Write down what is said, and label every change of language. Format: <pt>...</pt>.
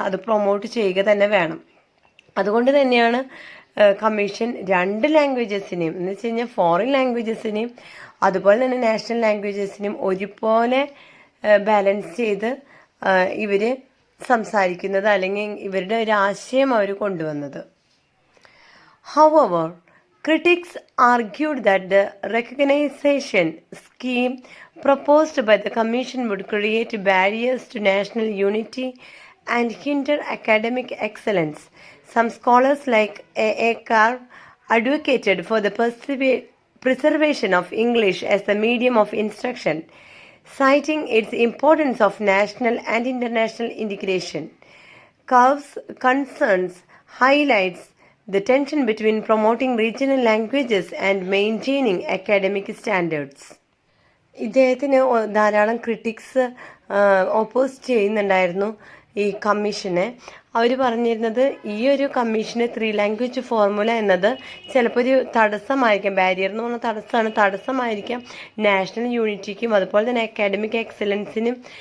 <ml>അത് പ്രൊമോട്ട് ചെയ്യുക തന്നെ വേണം. അതുകൊണ്ട് തന്നെയാണ് കമ്മീഷൻ 2 ലാംഗ്വേജസിനെയും എന്ന് വെച്ച് കഴിഞ്ഞാൽ ഫോറിൻ ലാംഗ്വേജസിനെയും അതുപോലെ തന്നെ നാഷണൽ ലാംഗ്വേജസിനെയും ഒരുപോലെ ബാലൻസ് ചെയ്ത് ഇവർ സംസാരിക്കുന്നത് അല്ലെങ്കിൽ ഇവരുടെ ഒരു ആശയം അവർ കൊണ്ടുവന്നത്.</ml> <en>However, critics argued that the recognition scheme proposed by the Commission would create barriers to national unity and hinder academic excellence. Some scholars like A. Carr advocated for the preservation of English as the medium of instruction, citing its importance of national and international integration. Carr's concerns highlights the tension between promoting regional languages and maintaining academic standards.</en> <ml>ഇദ്ദേഹത്തിന് ധാരാളം critics oppose ചെയ്യുന്നുണ്ടായിരുന്നു ഈ കമ്മീഷനെ. അവർ പറഞ്ഞിരുന്നത് ഈ ഒരു commission 3 language formula എന്നത് ചിലപ്പോൾ ഒരു തടസ്സമായിരിക്കാം. ബാരിയർ എന്ന് പറഞ്ഞ തടസ്സമായിരിക്കാം നാഷണൽ യൂണിറ്റിക്കും അതുപോലെ തന്നെ അക്കാഡമിക് എക്സലൻസിനും.</ml>